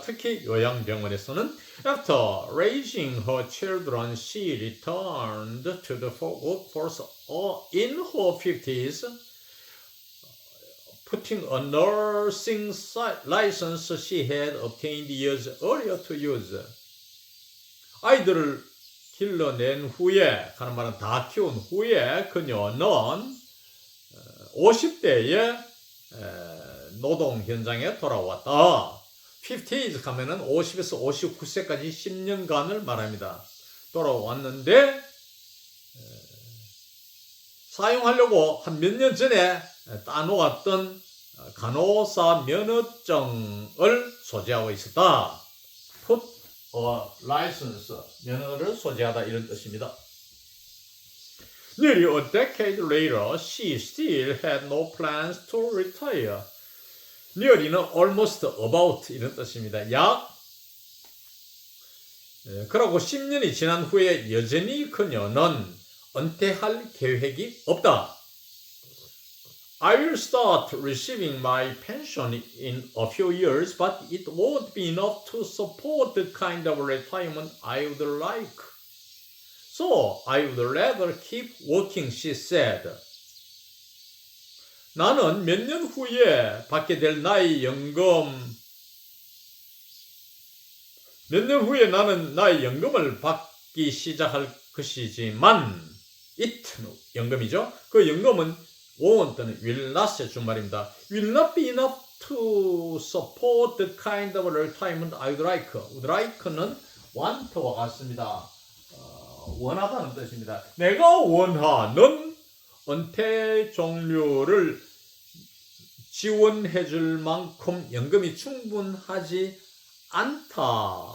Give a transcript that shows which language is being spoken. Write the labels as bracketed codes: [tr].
[ko] 특히 요양병원에서는 [en] After raising her children, she returned to the workforce in her 50s, putting a nursing license she had obtained years earlier to use. [ko] 아이들을 길러낸 후에, 하는 말은 다 키운 후에 그녀는 50대에 노동 현장에 돌아왔다. 50s 하면은 50에서 59세까지 10년간을 말합니다. 돌아왔는데 사용하려고 한 몇 년 전에 따놓았던 간호사 면허증을 소지하고 있었다. [en] Put a license, [ko] 면허를 소지하다 이런 뜻입니다. [en] Nearly a decade later, she still had no plans to retire. [ko] nearly는 almost, about 이런 뜻입니다. 약. 그러고 10년이 지난 후에 여전히 그녀는 은퇴할 계획이 없다. [en] I will start receiving my pension in a few years, but it won't be enough to support the kind of retirement I would like. So I would rather keep working, she said. [ko] 나는 몇 년 후에 받게 될 나의 연금, 몇 년 후에 나는 나의 연금을 받기 시작할 것이지만, it, 연금이죠. 그 연금은 won't는 will not의 준말입니다. [en] will not be enough to support the kind of retirement I would like. [ko] would like는 want와 같습니다. 원하다는 뜻입니다. 내가 원하는 은퇴 종류를 지원해 줄 만큼 연금이 충분하지 않다.